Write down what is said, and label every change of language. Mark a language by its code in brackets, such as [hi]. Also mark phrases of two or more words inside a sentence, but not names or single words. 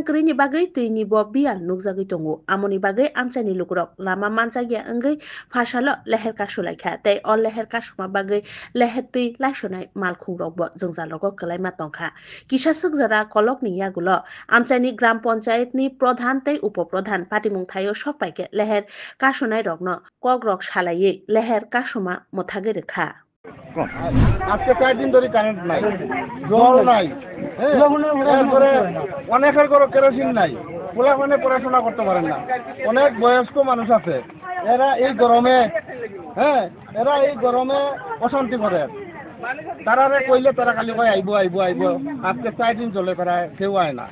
[trp] करिनि बागै तैनि ब बियाल नुकजागै दंगु आमनि बागै आमचाइनि लुगुरक लामा मानजागिया अंगै फासालो लेहेर कासलायखा तै अ लेहेर कासमा बागै लेहेर तै लायसनाय मालखुंरकबो जोंजालगो कलायमा टंखा किसासुक जरा कलकनि यागुलो आमचाइनि ग्राम पन्चायतनि प्रधान तै उपप्रधान पाटिमुं थायो सपाइके लेहेर कासनाय रगनो कग्रक सालायै लेहेर कासमा मथागे रेखा [bn] আজকে 4 দিন ধরে কারেন্ট নাই, জল নাই, এরপরে অনেকের ঘরে কেরোসিন নাই, পোলাপানে পড়াশোনা করতে পারেন না, অনেক বয়স্ক মানুষ আছে, এরা এই গরমে অশান্তি করে, তারারে কইলে তারা খালি কয় আইবো আজকে 4 দিন চলে, তারা কেউ আয় না।